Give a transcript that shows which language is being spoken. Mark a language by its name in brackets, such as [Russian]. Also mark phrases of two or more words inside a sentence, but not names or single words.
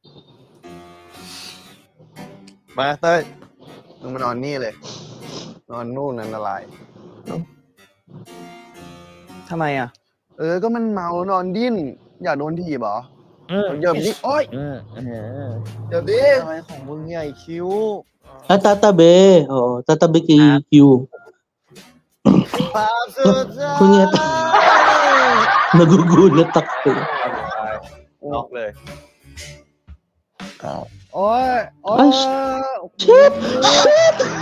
[Thai] มาเต้ยมึงมานอนนี่เลย นอนนู่นนั่นละลาย ทำไมอ่ะ ก็มันเมานอนดิ้น อยากโดนถีบเหรอเดี๋ยวดิโอ๊ยเดี๋ยวดิอะไรของมึงเนี่ยไอ้คิ้ว [Filipino] Ah, tatabi. Oo, tatabi kay Q. [Thai] ภาพสุดท้าย [Filipino] Kunyat. Nagugulat ako. [Thai] น็อกเลย โอ๊ย Ay, [English] shit! Shit!